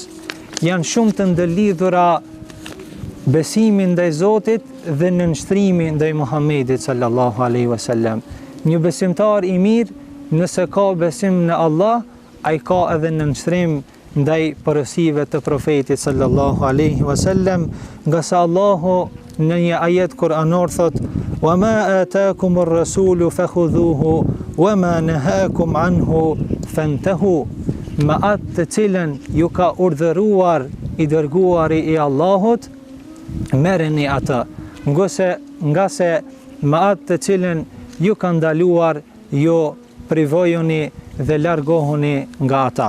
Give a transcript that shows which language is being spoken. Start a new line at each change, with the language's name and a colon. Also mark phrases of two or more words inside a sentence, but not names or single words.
Albanian: Janë shumë të ndëlidhura besimi ndaj Zotit dhe nënshtrimi ndaj Muhamedit
Arabic: صلى الله عليه وسلم.
Albanian: Një besimtar i mirë, nëse ka besim në Allah, ai ka edhe nënshtrim ndaj porosive të profetit
Arabic: صلى الله عليه وسلم,
Albanian: nga sa Allahu në një ajet kuranor thot:
Arabic: "وما آتاكم الرسول فخذوه وما نهاكم عنه فانتهوا."
Albanian: Me atë të cilën ju ka urdhëruar i dërguari i Allahut, merreni atë, nga se me atë të cilën ju ka ndaluar, ju privojuni dhe largohuni nga ata.